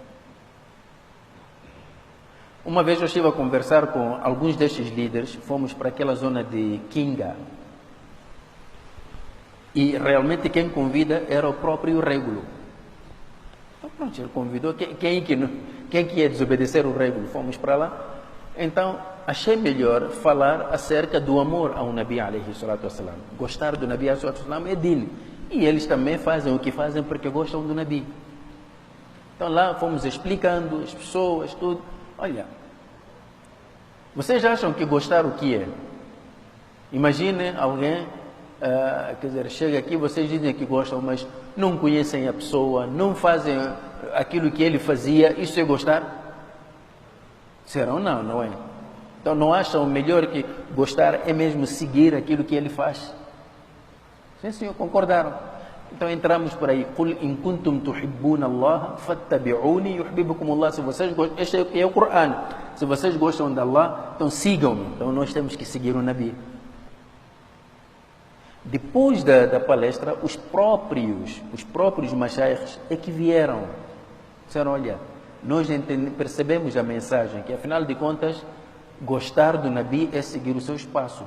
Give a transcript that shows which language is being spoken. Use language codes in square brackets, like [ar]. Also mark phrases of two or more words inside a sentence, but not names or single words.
[pt] Uma vez eu estive a conversar com alguns destes líderes, fomos para aquela zona de Kinga. E realmente quem convida era o próprio régulo. Então pronto, ele convidou. Quem que ia desobedecer o régulo? Fomos para lá. Então, achei melhor falar acerca do amor ao Nabi [ar] عليه الصلاة والسلام. [pt] Gostar do Nabi [ar] عليه الصلاة والسلام [pt] é dele. E eles também fazem o que fazem porque gostam do Nabi. Então lá fomos explicando as pessoas, tudo. Olha, vocês acham que gostar o que é? Imaginem alguém, quer dizer, chega aqui, vocês dizem que gostam, mas não conhecem a pessoa, não fazem aquilo que ele fazia. Isso é gostar? Serão? Não, não é. Então não acham melhor que gostar é mesmo seguir aquilo que ele faz? Sim, senhor, concordaram. Então entramos por aí. [ar] قل إن كنتم تحبون الله فاتبعوني يحببكم الله. [pt] Se vocês gostam, este é o Corão. Se vocês gostam de Allah, então sigam-me. Então nós temos que seguir o Nabi. Depois da palestra, os próprios mashaykhs é que vieram. Disseram, olha, nós percebemos a mensagem, que afinal de contas, gostar do Nabi é seguir os seus passos.